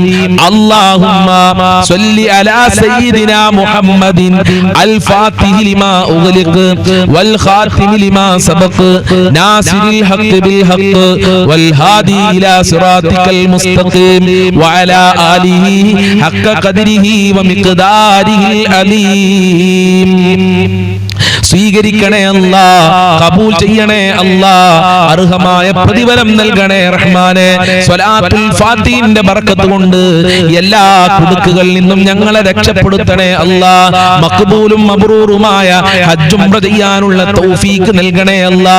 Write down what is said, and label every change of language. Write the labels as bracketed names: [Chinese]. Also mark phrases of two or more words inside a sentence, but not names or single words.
[Arabic] اللهم صل على سيدنا محمد الفاتح لما أغلق والخاتم لما سبق ناصر الحق بالحق والهادي إلى صراطك المستقيم وعلى آله حق قدره ومقداره العظيم. [Malayalam] സ്വീകരിക്കണേ അല്ലാ, കബൂൽ ചെയ്യണേ അല്ലാ, അർഹമായ പ്രതിഫലം നൽകണേ റഹ്മാനെ. സ്വലാത്തുൽ ഫാത്തിഹിന്റെ ബർക്കത്ത് കൊണ്ട് എല്ലാ കുടുക്കുകളിൽ നിന്നും ഞങ്ങളെ രക്ഷപ്പെടുത്തണേ അല്ലാ. മഖ്ബൂലും മബ്റൂറുമായ ഹജ്ജ് ഉംറ ചെയ്യാനുള്ള തൗഫീഖ് നൽകണേ അല്ലാ.